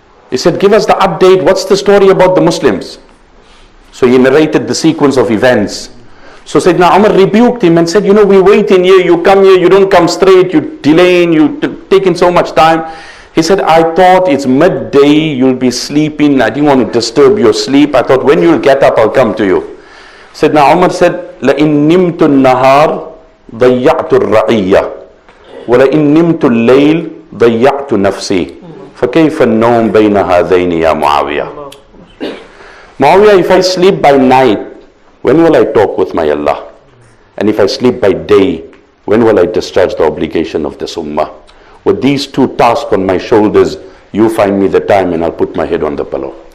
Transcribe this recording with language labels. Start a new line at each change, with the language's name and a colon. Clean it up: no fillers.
English: He said, give us the update, what's the story about the Muslims? So he narrated the sequence of events. So Sayyidina Umar rebuked him and said, you know, we waiting here, you come here, you don't come straight, you delaying, you taking so much time. He said, I thought it's midday, you'll be sleeping, I didn't want to disturb your sleep. I thought when you'll get up, I'll come to you. Sayyidina Umar said,
Arabic: لَإِن نِمْتُ النَّهَارِ ضَيَّعْتُ الرَّعِيَّةِ وَلَإِن نِمْتُ اللَّيْلِ ضَيَّعْتُ نَفْسِي فَكَيْفَ النَّوْمُ بَيْنَ هَذَيْنِ يَا مُعَاوِيَةِ.
English: Muawiyah, if I sleep by night, when will I talk with my Allah? And if I sleep by day, when will I discharge the obligation of this ummah? With these two tasks on my shoulders, you find me the time and I'll put my head on the pillow.